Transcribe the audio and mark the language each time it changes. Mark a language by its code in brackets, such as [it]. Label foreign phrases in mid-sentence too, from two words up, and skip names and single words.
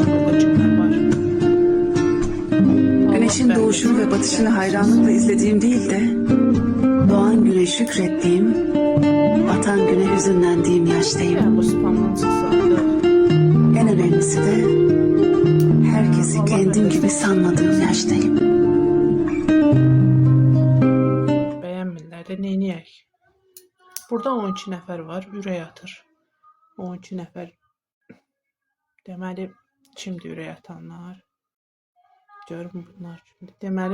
[tr] Güneşin doğuşunu ve batışını hayranlıkla izlediğim değil de doğan güne şükrettiğim, batan güne hüzünlendiğim yaştayım. En önemlisi de herkesi kendim gibi sanmadığım yaştayım. [az] Bəyənmirlər də neyniyək? Burada 12 nəfər var, ürək atır. 12 nəfər. Deməli, kimdir ürək atanlar? Görün bunlar kimdir.